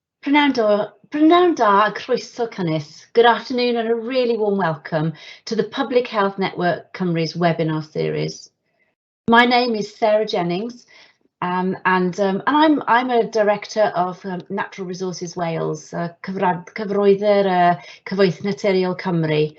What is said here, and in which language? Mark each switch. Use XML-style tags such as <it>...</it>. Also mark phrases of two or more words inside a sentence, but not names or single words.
<cy>Prynawn da a croeso cynnes.</cy> <en>Good afternoon and a really warm welcome to the Public Health Network Cymru's webinar series. My name is Sarah Jennings and I'm a director of Natural Resources Wales, cyfroedder Cyfoeth Naturiol Cymru.</en>